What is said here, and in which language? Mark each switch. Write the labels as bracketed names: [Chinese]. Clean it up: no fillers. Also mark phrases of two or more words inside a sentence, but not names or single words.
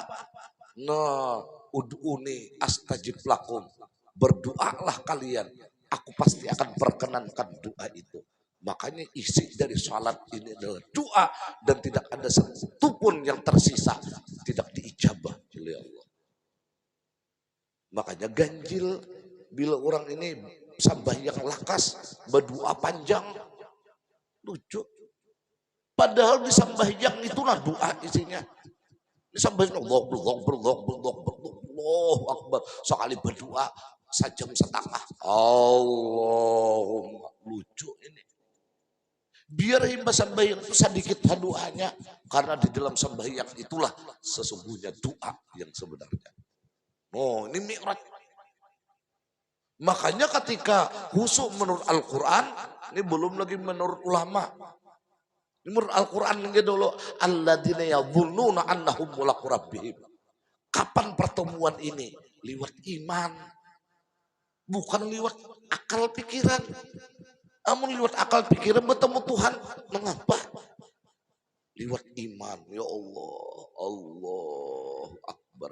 [Arabic] Nah, ud'uni astajib lakum. [Indonesian] Berdoalah kalian. Aku pasti akan perkenankan doa itu. Makanya isi dari salat ini adalah doa. Dan tidak ada satu pun yang tersisa. Tidak diijabah oleh Allah. Makanya ganjil. [Banjar] Bila orang ini sambayang lakas. [Indonesian] Berdoa panjang. Lucu. Padahal di sambayang itulah doa isinya. Di sambayang [Arabic] Allah Akbar. [Indonesian] Sekali berdoa. Sejam setengah. Allahumma. Lucu ini. [Banjar] Biar himba sembahyang itu sedikit doanya. [Indonesian] Karena di dalam sembahyang itulah sesungguhnya doa yang sebenarnya. Oh ini mi'raj. Makanya ketika khusyuk menurut Al-Quran. Ini belum lagi menurut ulama. Ini menurut Al-Quran ini dulu. [Arabic] Alladzina yadhunnuna annahum mulaqu rabbihim. [Indonesian] Kapan pertemuan ini? Lewat iman. Bukan lewat akal pikiran. Namun lewat akal pikiran bertemu Tuhan. Mengapa? Lewat iman. Ya Allah. [Arabic] Allah Akbar.